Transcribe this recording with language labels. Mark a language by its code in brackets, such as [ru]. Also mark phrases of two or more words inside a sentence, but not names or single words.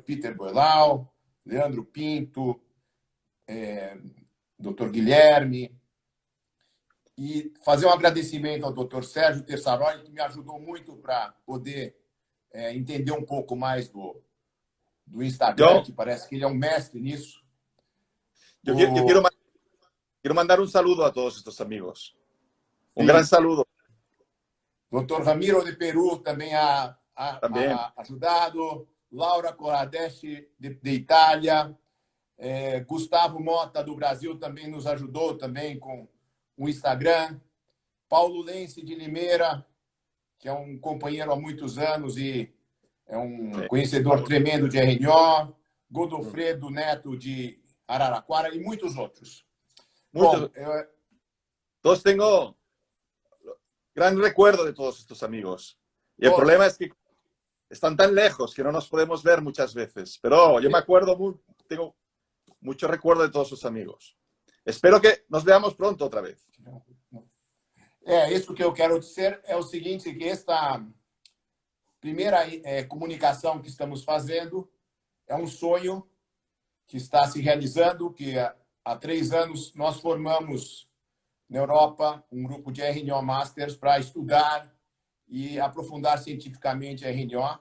[pt] Peter Boilau, Leandro Pinto, Dr. Guilherme, e fazer um agradecimento ao Dr. Sérgio Terçaroli, que me ajudou muito para poder entender um pouco mais do Instagram, que parece que ele é um mestre nisso. [es] Yo quiero mandar un saludo a todos estos amigos. Un Sí. gran saludo. [pt] Dr. Ramiro de Peru também ha Também. ajudado, Laura Coradeschi de Itália, Gustavo Mota do Brasil também nos ajudou também com o Instagram, Paulo Lense de Limeira, que é um companheiro há muitos anos e é um conhecedor tremendo de RNO, Godofredo Neto de Araraquara e muitos outros. [es] Muchos. [pt] Bom, [es] Todos tengo gran recuerdo de todos estos amigos. Y el problema es que están tan lejos que no nos podemos ver muchas veces. Pero yo me acuerdo, tengo mucho recuerdo de todos sus amigos. Espero que nos veamos pronto otra vez. [pt] Isso que eu quero dizer é o seguinte, que esta primeira comunicação que estamos fazendo é um sonho que está se realizando, que há 3 anos nós formamos na Europa um grupo de RNO Masters para estudar e aprofundar cientificamente a RNO.